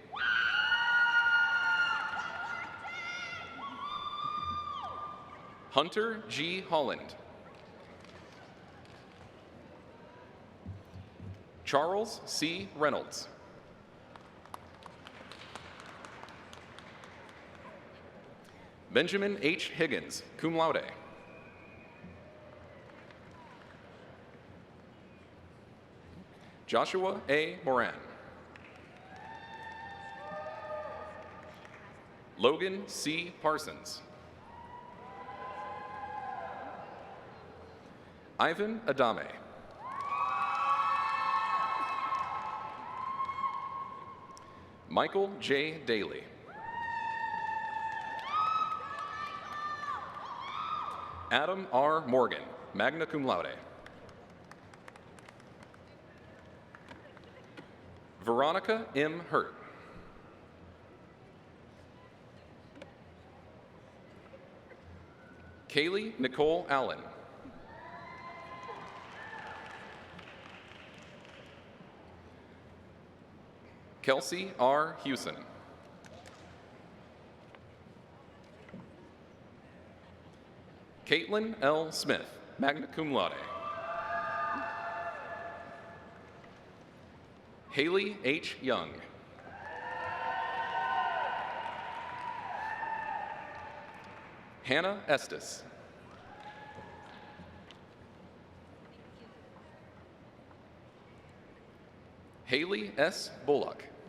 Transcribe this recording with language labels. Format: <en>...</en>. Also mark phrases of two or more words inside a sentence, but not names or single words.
<en>Hunter G. Holland. Charles C. Reynolds. Benjamin H. Higgins,</en> <la>cum laude.</la> <en>Joshua A. Moran. Logan C. Parsons. Ivan Adame. Michael J. Daly. Adam R.</en> <la>Morgan, magna cum laude.</la> <en>Veronica M. Hurt. Kaylee Nicole Allen. Kelsey R. Hewson. Caitlin L. Smith,</en> <la>magna cum laude.</la> <en>Haley H. Young. Hannah Estes. Haley S. Bullock.</en>